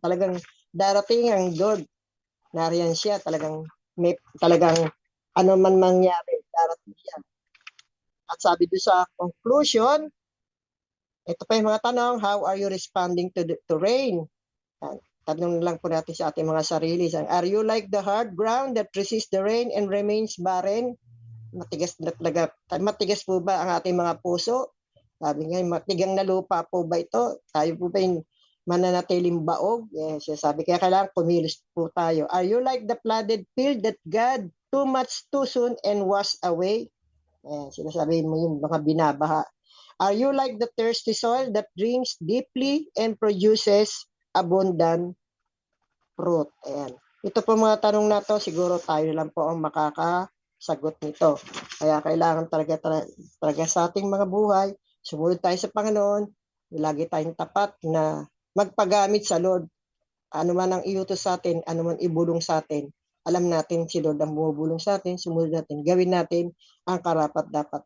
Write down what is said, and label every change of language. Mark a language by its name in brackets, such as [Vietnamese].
[Filipino] Talagang darating ang God. Nariyan siya, talagang ano man mangyari, darating siya. At sabi doon sa conclusion, ito pa yung mga tanong, [English] how are you responding to rain? [Filipino] Tanong lang po natin sa ating mga sarili. [English] Are you like the hard ground that resists the rain and remains barren? [Filipino] Matigas na talaga. Matigas po ba ang ating mga puso? Sabi nga, matigang na lupa po ba ito? Tayo po ba yung mananatiling baog? Yes, sabi kaya kailangan kumilos po tayo. [English] Are you like the flooded field that God too much too soon and washed away? [Filipino] Sinasabi mo yung mga binabaha. [English] Are you like the thirsty soil that drinks deeply and produces abundant fruit? [Filipino] Ayan. Ito po mga tanong na to, siguro tayo lang po ang makakasagot nito. Kaya kailangan talaga sa ating mga buhay, sumunod tayo sa Panginoon, lagi tayong tapat na magpagamit sa Lord. Ano man ang iutos sa atin, ano man ibulong sa atin, alam natin si Lord ang bumubulong sa atin, sumunod natin, gawin natin ang karapat-dapat.